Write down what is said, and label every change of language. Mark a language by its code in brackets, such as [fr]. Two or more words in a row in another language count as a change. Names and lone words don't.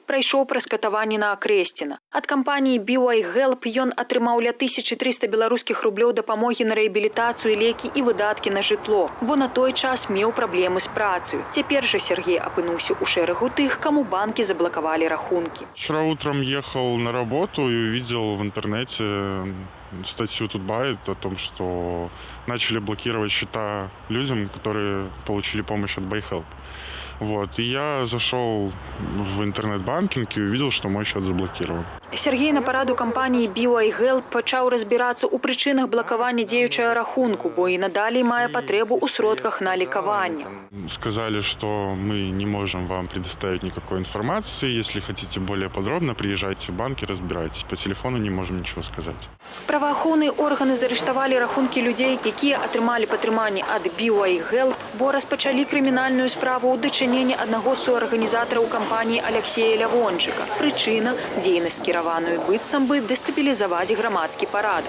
[be] Прайшоў праз катаванне на Акрэсціна. Ад кампаніі BY Help ён атрымаў ля 1300 беларускіх рублёў дапамогі на рэабілітацыю, лекі і выдаткі на жытло, бо на той час меў праблемы з працаю. Цяпер жа Сергей апынуўся ў шэрагу тых, каму банкі заблокавалі рахункі. [ru] Вчера утром ехал на работу и увидел в интернете статью Тутбайт о том, что начали блокировать счета людям, которые получили помощь от BuyHelp. Вот. И я зашел в интернет-банкинг и увидел, что мой счет заблокирован. [be] Сергей на параду кампаніі BY Help пачаў разбірацца ў прычынах блакавання дзеючага рахунку, бо і надалей мае патрэбу ў сродках на лекаванне. [ru] Сказали, что мы не можем вам предоставить никакой информации. Если хотите более подробно, приезжайте в банк и разбирайтесь. По телефону не можем ничего сказать. [be] Праваахоўныя органы зарыштавалі рахункі людзей, якія атрымалі падтрыманне ад BY Help, бо распачалі крымінальную справу ў дачыненні аднаго з суарганізатараў кампаніі Алексея Лявончыка. Прычына – дзейнасць кіраваную быццам бы дэстабілізаваць грамадскі парадак.